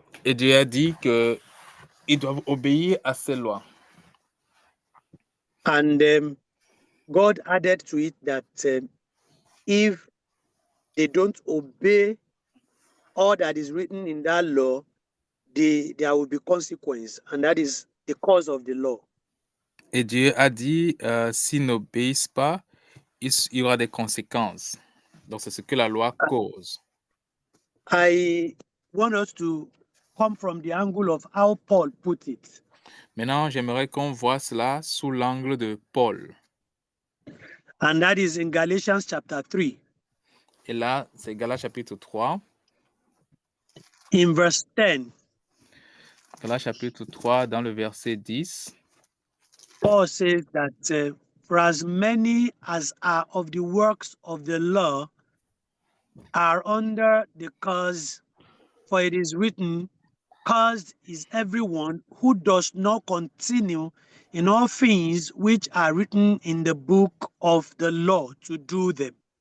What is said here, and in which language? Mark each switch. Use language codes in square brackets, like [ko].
[fr] Et Dieu a dit qu'ils doivent obéir à ces lois. [en] And God added to it that if they don't obey all that is written in that law, there will be consequence, and that is the cause of the law. [fr] Et Dieu a dit, s'ils n'obéissent pas, il y aura des conséquences. Donc, c'est ce que la loi cause. [en] I want us to come from the angle of how Paul put it. [fr] Maintenant, j'aimerais qu'on voit cela sous l'angle de Paul. [en] And that is in Galatians chapter 3. [fr] Et là, c'est Galates chapitre 3. [en] In verse 10, [fr] Galates chapitre 3, dans le verset 10. [en] Paul says that for as many as are of the works of the law are under the curse, for it is written, cursed is everyone who does not continue in all things which are written in the book of the law to do them.